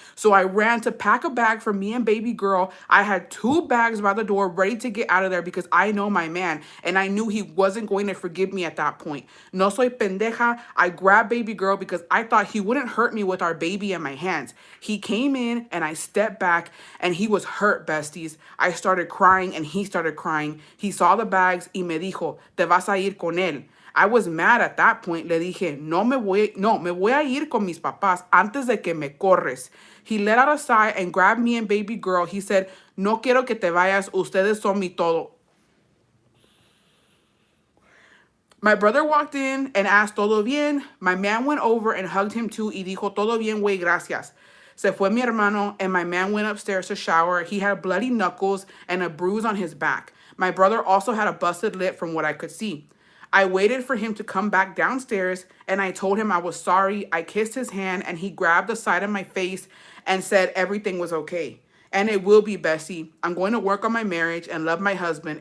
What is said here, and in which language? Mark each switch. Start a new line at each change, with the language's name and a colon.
English: So I ran to pack a bag for me and baby girl. I had two bags by the door ready to get out of there because I know my man and I knew he wasn't going to forgive me at that point.
Spanish: No soy pendeja.
English: I grabbed baby girl because I thought he wouldn't hurt me with our baby in my hands. He came in and I stepped back and he was hurt, besties. I started crying and he started crying. He saw the bags
Spanish: y me dijo, te vas a ir con él.
English: I was mad at that point.
Spanish: Le dije, no, me voy a ir con mis papás antes de que me corres.
English: He let out a sigh and grabbed me and baby girl. He said,
Spanish: no quiero que te vayas. Ustedes son mi todo.
English: My brother walked in and asked,
Spanish: ¿todo bien?
English: My man went over and hugged him too
Spanish: y dijo, todo bien, güey, gracias. Se fue mi hermano
English: and my man went upstairs to shower. He had bloody knuckles and a bruise on his back. My brother also had a busted lip from what I could see. I waited for him to come back downstairs and I told him I was sorry. I kissed his hand and he grabbed the side of my face and said everything was okay. And it will be, Bessie. I'm going to work on my marriage and love my husband.